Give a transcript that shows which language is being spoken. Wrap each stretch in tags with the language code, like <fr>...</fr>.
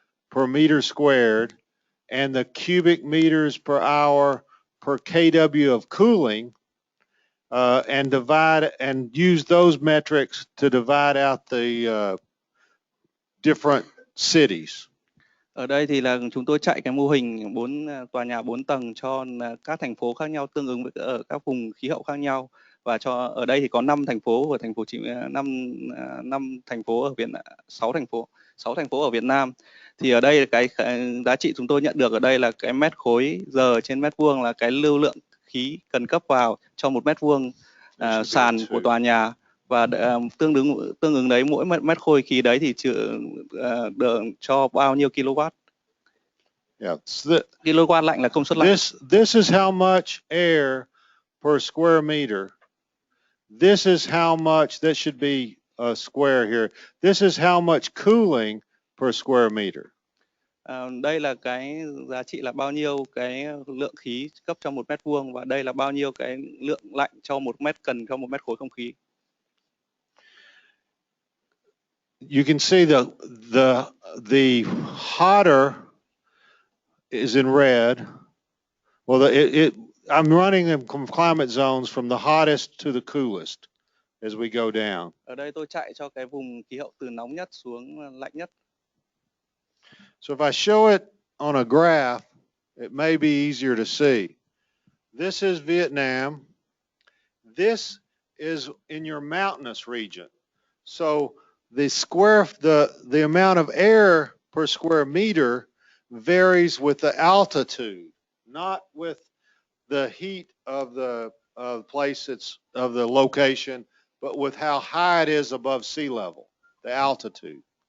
<en>per meter squared, and the cubic meters per hour per kW of cooling, and use those metrics to divide out the different cities.</en> <vi>Ở đây thì là chúng tôi chạy cái mô hình tòa nhà 4 tầng cho các thành phố khác nhau tương ứng với ở các vùng khí hậu khác nhau, và cho ở đây thì có 5 thành phố của thành phố năm thành phố ở sáu thành phố ở Việt Nam. Thì ở đây cái giá trị chúng tôi nhận được ở đây là cái mét khối giờ trên mét vuông là cái lưu lượng khí cần cấp vào cho 1 mét vuông sàn của tòa nhà, và tương ứng đấy mỗi mét khối khí đấy thì được cho bao nhiêu kW.</vi> <en>Yeah.</en> <vi>KW lạnh là công suất lạnh.</vi> <en>This is how much air per square meter. This is how much, that should be a square here. This is how much cooling per square meter.</en> <vi>Đây là cái giá trị là bao nhiêu cái lượng khí cấp cho 1 mét vuông, và đây là bao nhiêu cái lượng lạnh cho 1 mét cần cho 1 mét khối không khí.</vi> <en>You can see the hotter is in red. Well, I'm running them from climate zones from the hottest to the coolest as we go down.</en> <vi>Ở đây tôi chạy cho cái vùng khí hậu từ nóng nhất xuống lạnh nhất.</vi> <en>So if I show it on a graph, it may be easier to see. This is Vietnam. This is in your mountainous region. So the amount of air per square meter varies with the altitude, not with the heat of the place of the location, but with how high it is above sea level, the altitude.</en>